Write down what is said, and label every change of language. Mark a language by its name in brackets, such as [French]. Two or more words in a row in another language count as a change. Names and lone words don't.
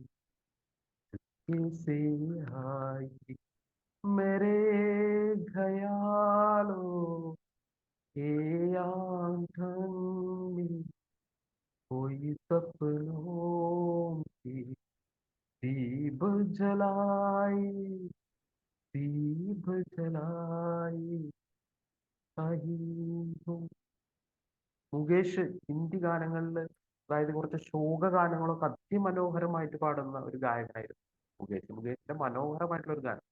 [Hindi] किसी आई मेरे ख्यालों के आंगन में कोई सपनों की दीप जलाई [Malayalam] മുകേഷ് ഹിന്ദി ഗാനങ്ങളിൽ, അതായത് കുറച്ച് ശോക ഗാനങ്ങളൊക്കെ അതിമനോഹരമായിട്ട് പാടുന്ന ഒരു ഗായകനായിരുന്നു മുകേഷിന്റെ മനോഹരമായിട്ടുള്ള ഒരു ഗാനം.